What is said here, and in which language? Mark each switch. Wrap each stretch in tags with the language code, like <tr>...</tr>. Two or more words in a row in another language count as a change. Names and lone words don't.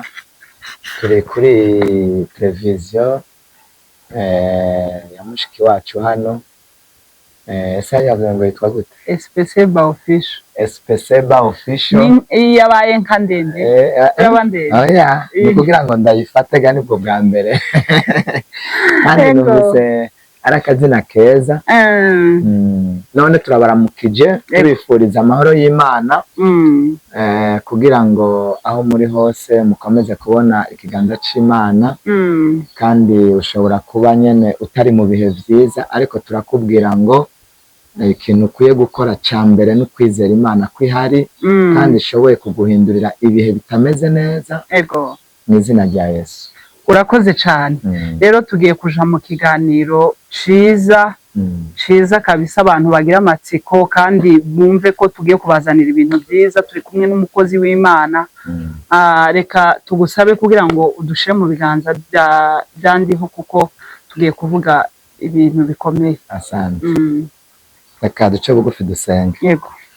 <rn>Turi kuri televiziyo ya mushiki wacu hano. Ese yavuze ngo yitwa gute? SPC ba official. SPC ba official. Ni yabaye nka ndende. Yabandende. Oya, kugira ngo ndayifate gani bwo bwa mbere. Kandi numvise arakazina keza. None turabaramukije tubifuriza amahoro y'Imana. Kugira ngo aho muri hose mukomeze kubona ikiganza c'Imana. Kandi ushobora kuba nyene utari mu bihe vyiza, ariko turakubwira ngo ikintu ukwiye gukora cya mbere no kwizera Imana ko ihari, kandi ishoboye kuguhindurira ibihe bitameze neza. Ego. Mu izina rya Yesu. Urakoze cyane. Rero tugiye kuja mu kiganiro ciza kabisa, abantu bagira amatsiko kandi bumve ko tugiye kubazanira ibintu byiza. Turi kumwe n'umukozi w'Imana. Reka tugusabe kugira ngo udushe mu biganza byandiho, kuko tugiye kuvuga ibintu bikomeye. Asante. Reka duce bugufi dusenge.</rn>